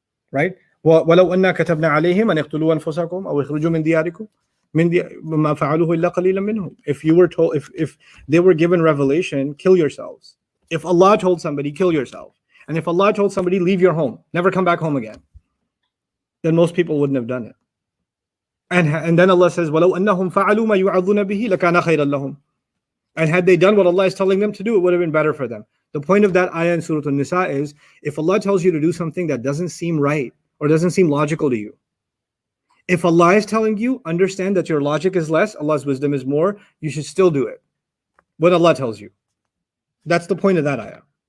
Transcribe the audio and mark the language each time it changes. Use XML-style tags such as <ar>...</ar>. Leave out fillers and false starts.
<en>Right?</en> <ar>وَلَوْ أَنَّا كَتَبْنَا عَلَيْهِمْ أَنْ اقْتُلُوا أَنفُسَكُمْ أَوْ اخْرُجُوا مِنْ دِيَارِكُمْ مَا فَعَلُوهُ إِلَّا قَلِيلًا مِنْهُمْ.</ar> <en>If you were told, if they were given revelation, kill yourselves. If Allah told somebody, kill yourself. And if Allah told somebody, leave your home, never come back home again, then most people wouldn't have done it. And then Allah says,</en> <ar>وَلَوْ أَنَّهُمْ فَعَلُوا مَا يُوعَظُونَ بِهِ لَكَانَ خَيْرًا لَهُمْ.</ar> <en>And had they done what Allah is telling them to do, it would have been better for them. The point of that ayah in Surah An-Nisa is, if Allah tells you to do something that doesn't seem right or doesn't seem logical to you, if Allah is telling you, understand that your logic is less, Allah's wisdom is more, you should still do it. What Allah tells you. That's the point of that ayah.</en>